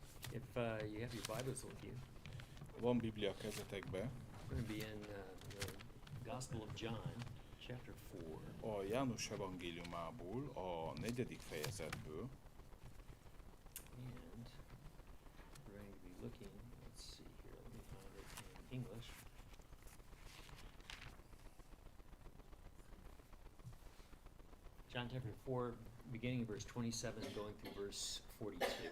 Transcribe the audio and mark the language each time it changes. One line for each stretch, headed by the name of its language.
English: If you have your Bibles with you,
Hungarian: Van Biblia kezetekben.
English: we're going to be in the Gospel of John, chapter 4.
Hungarian: A János evangéliumából, a 4. fejezetből.
English: And we're going to be looking, let's see here, let me find it in English. John chapter 4, beginning in verse 27, going through verse 42.